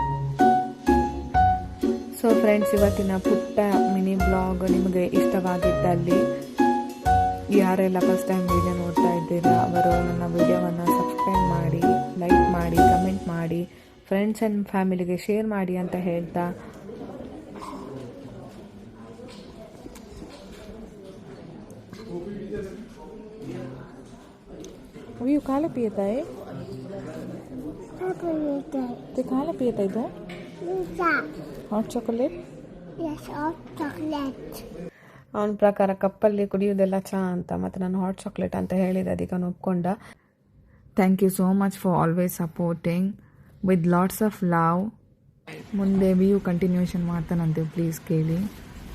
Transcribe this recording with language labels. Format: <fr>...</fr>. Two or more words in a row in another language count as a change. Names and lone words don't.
<en>So friends,</en> <kn>ಇವತ್ತಿನ ಪುಟ್ಟ</kn> <en>mini blog</en> <kn>ನಿಮಗೆ ಇಷ್ಟವಾಗಿದ್ದಲ್ಲಿ ಯಾರೆಲ್ಲ ಫಸ್ಟ್</kn> <en>time video</en> <kn>ನೋಡ್ತಾ ಇದ್ದೀರಾ ಅವರು ನನ್ನ ವಿಡಿಯೋವನ್ನು ಸಬ್ಸ್ಕ್ರೈಬ್ ಮಾಡಿ, ಲೈಕ್ ಮಾಡಿ, ಕಮೆಂಟ್ ಮಾಡಿ,</kn> <en>friends and familyಗೆ</en> <kn>ಶೇರ್ ಮಾಡಿ ಅಂತ ಹೇಳ್ತಾ</kn> <hi>वो काला पियता है, ते काला पियता</hi> <kn>ಇದು</kn> <en>hot chocolate.</en> <kn>ಅವನ ಪ್ರಕಾರ ಕಪ್ಪಲ್ಲಿ ಕುಡಿಯೋದೆಲ್ಲ ಚಹಾ ಅಂತ, ಮತ್ತು ನಾನು</kn> <en>hot chocolate</en> <kn>ಅಂತ ಹೇಳಿದೆ. ಅದಕ್ಕೆ ಅವನು ಒಪ್ಕೊಂಡ.</kn> <en>Thank you so much for always supporting with lots of love.</en> <kn>ಮುಂದೆ</kn> <en>view continuation</en> <kn>ಮಾಡ್ತಾನಂತೆ, ಪ್ಲೀಸ್ ಕೇಳಿ.</kn>